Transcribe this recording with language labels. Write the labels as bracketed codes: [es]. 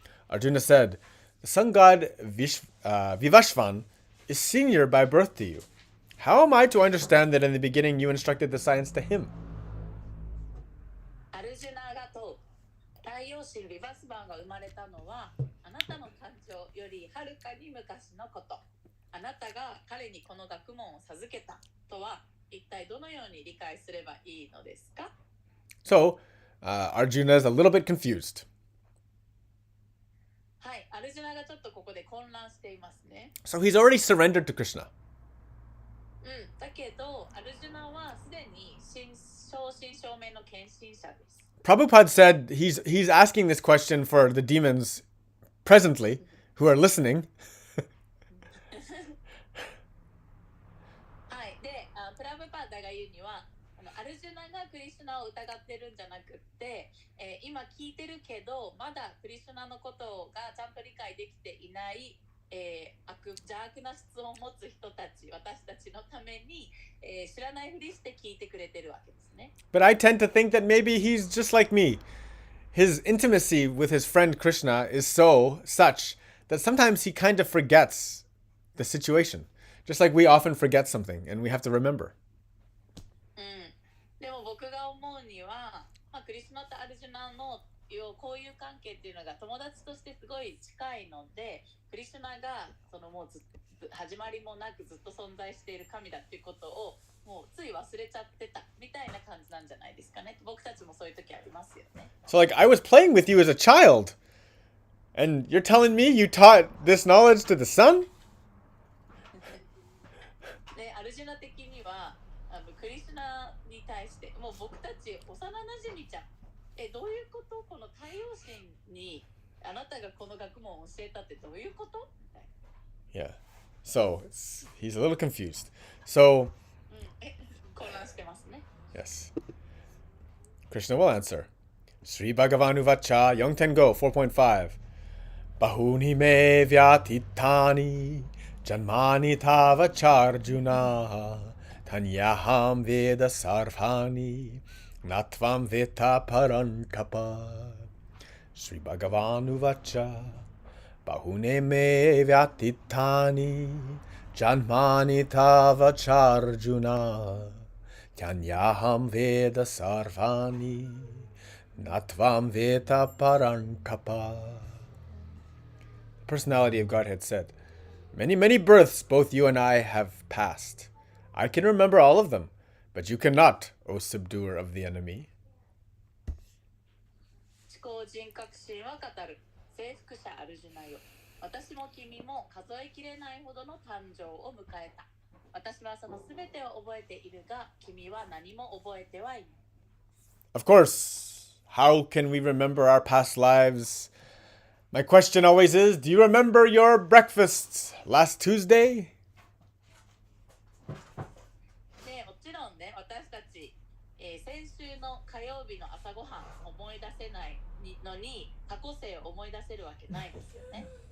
[en] Arjuna said, the sun god Vivashvan is senior by birth to you. How am I to understand that in the beginning you instructed the science to him? [ja] アルジュナが問う、太陽神ビバスバンが生まれたのはあなたの誕生よりはるかに昔のこと。あなたが彼にこの学問を授けたとは一体どのように理解すればいいのですか？ [en] So, Arjuna is a little bit confused. [ja] はい、アルジュナがちょっとここで混乱していますね。 [en] So he's already surrendered to Krishna. [ja] だけど、アルジュナはすでに正真正銘の献身者です。 [en] Prabhupada said he's asking this question for the demons presently who are listening. [ja] はい、で、プラブパダが言うには、アルジュナがクリシュナを疑ってるんじゃなくって、今聞いてるけどまだクリシュナのことがちゃんと理解できていない、邪悪な質問を持つ人たち、私たちのために、知らないふりして聞いてくれてるわけですね。 [en] But I tend to think that maybe he's just like me. His intimacy with his friend Krishna is such that sometimes he kind of forgets the situation. Just like we often forget something and we have to remember. [ja] でも僕が思うには、クリシュナとアルジュナの交友関係っていうのが友達としてすごい近いので、クリシュナがそのもう始まりもなくずっと存在している神だっていうことをもうつい忘れちゃってたみたいな感じなんじゃないですかね。僕たちもそういう時ありますよね。 [en] So like I was playing with you as a child, and you're telling me you taught this knowledge to the sun? [ja] で、アルジュナ的にはクリシュナに対してもう僕たち幼馴染ちゃん、どういうこと？この太陽神にあなたがこの学問を教えたってどういうこと？ [en] Yeah. So he's a little confused. So [ja] 混乱してますね。 [en] yes. Krishna will answer. [sa] Sri Bhagavan Uvacha [en] Yongten Go 4.5. [sa] Bahuni me vyatitani janmani tavacharjuna tanyaham veda sarvani natvam veta parankapa. Sri Bhagavan Uvacha Bahune me vyatitani janmani tavacharjuna Tanyaham Veda Sarvani Natvam Veta Parankapa. [en] The personality of Godhead said, Many, many births both you and I have passed. I can remember all of them, but you cannot, O subduer of the enemy. [ja] 思考人格心は語る征服者アルジュナよ。私も君も数えきれないほどの誕生を迎えた。私はそのすべてを覚えているが、君は何も覚えてはいない。 [en] Of course, how can we remember our past lives? My question always is, do you remember your breakfast last Tuesday? [ja] でもちろんね、私たち、先週の火曜日の朝ごはん思い出せないのに、過去世を思い出せるわけないですよね。